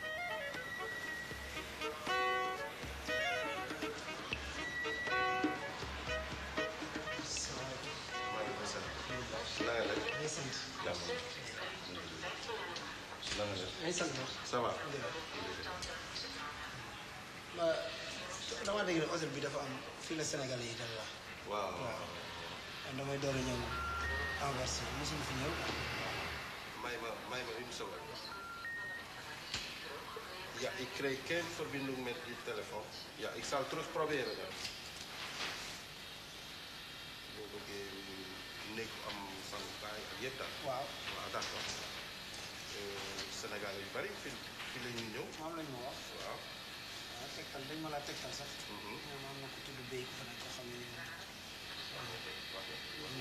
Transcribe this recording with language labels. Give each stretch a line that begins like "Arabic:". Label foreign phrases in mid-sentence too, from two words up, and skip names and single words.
French: Ça va.
Wolof: dama dégg ne hôtel bi dafa am fii la Sénégalais yi dal la. waaw waaw. damay door a ñëw Anvers mosuñu fi ñëw. may ma
French: une seconde.
Dutch: Ja, ik kreeg geen verbinding met die telefoon. Ja, ik zal terug proberen dan.
Wolof: Boo bëggee néeg am sangukaay ak yëpp daal. waaw. Waaw, d'accord. Sénégal yu bari fii la ñuy ñëw. moom lañ ma wax. waaw. waaw tegtal dañ ma laa tegtal sax. ñoom am na ku tudd béy ku fa nekk koo xam ne nii moom.